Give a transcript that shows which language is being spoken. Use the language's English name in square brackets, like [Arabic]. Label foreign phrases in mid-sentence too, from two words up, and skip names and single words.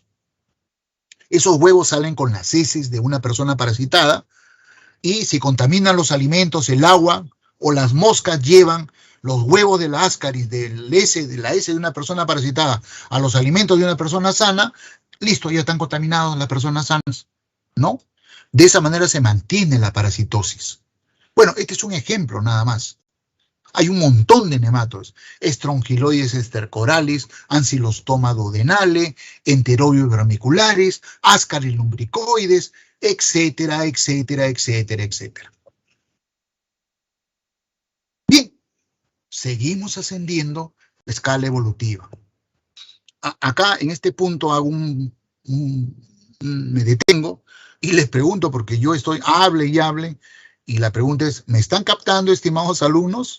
[Spanish] Esos huevos salen con las heces de una persona parasitada y si contaminan los alimentos, el agua o las moscas llevan los huevos de la ascaris, de la S de una persona parasitada a los alimentos de una persona sana, listo, ya están contaminados las personas sanas, ¿no? De esa manera se mantiene la parasitosis. Bueno, este es un ejemplo nada más. Hay un montón de nematodos. Strongyloides estercoralis, Ancylostoma duodenale, Enterobius vermicularis, Ascaris lumbricoides, etcétera, etcétera, etcétera, etcétera. Bien, seguimos ascendiendo la escala evolutiva. Acá, en este punto, hago me detengo y les pregunto, porque yo estoy hable y hable, y la pregunta es, ¿me están captando, estimados alumnos?